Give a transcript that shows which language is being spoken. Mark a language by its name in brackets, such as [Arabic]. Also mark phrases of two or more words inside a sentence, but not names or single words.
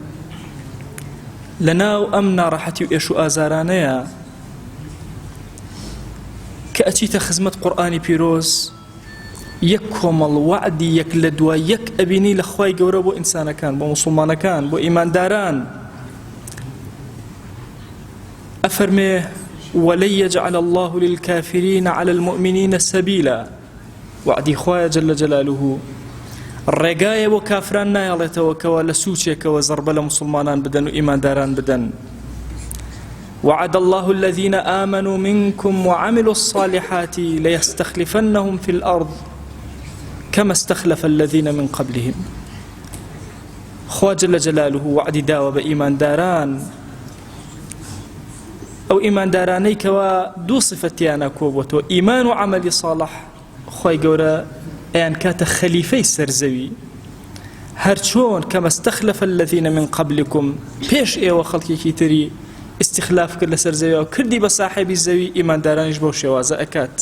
[Central Kurdish] لەناو ئەم ناڕەحەتی و ئێش و ئازارانەیە کە ئەچیتە خزمەت قورئانی پیرۆز، یەک کۆمەڵ وعدی یەک لە دوای یەک ئەبینی لە خوای گەورە بۆ ئینسانەکان، بۆ مسلمانەکان، بۆ ئیمانداران. [Arabic] ئەفەرمێ وَلَن يَجْعَلَ اللَّهُ لِلْكَافِرِينَ عَلَى الْمُؤْمِنِينَ سَبِيلًا. [Central Kurdish] وعدی خوایە [Arabic] جەلە جەلالوه [Central Kurdish] ڕێگایە بۆ کافران نایەڵێتەوە کەوا لە سوچێکەوە زەربە لە مسلمانان بدەن و ئیمانداران بدەن. [Arabic] وعد الله الذين آمنوا منكم وعملوا الصالحات ليستخلفنهم في الأرض كما استخلف الذين من قبلهم. [Central Kurdish] خوا [Arabic] جل جلاله [Central Kurdish] وعدی داوە بە ئیمانداران، ئەو ئیماندارانەی کەوا دوو صفەتیانە کۆبووەتەوە، ئیمان و عەمەلی صالح. خوای گەورە ئەیان کاتە خەلیفەی سەرزەوی، هەر چۆن کەمە [Arabic] استەخلەفە الذین من قبلکم، [Central Kurdish] پێش ئێوە خەڵکێکی تری استخلاف کرد لەسەر زەویەوە، کردی بە ساحێبی زەوی، ئیماندارانیش بەو شێوازە ئەکات.